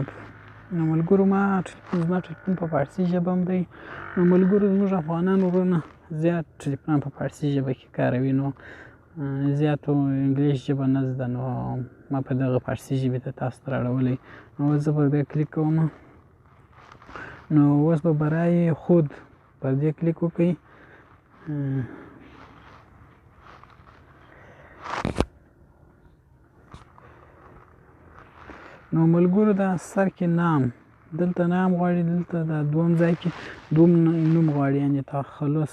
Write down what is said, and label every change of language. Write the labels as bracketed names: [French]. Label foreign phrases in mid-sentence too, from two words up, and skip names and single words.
[Pashto] نو ملګرو، زما ټلیفون په فارسي ژبه هم دی. نو ملګرو، زموږ افغانان وروڼه زیات ټلیفونونه په فارسي ژبه کې کاروي، نو زیاتو انګلیش ژبه نه زده. نو ما په دغه فارسي ژبې ته تاسو ته راوړلی. نو اوس زه پر دې کلیک کوم. نو اوس به [Persian] برای خود [Pashto] پر دې کلیک وکړئ. نو ملګرو، دا سر کې نام، دلته نام غواړي، دلته دا دوم ځای کې دوم نوم غواړي، یعنې تخلص.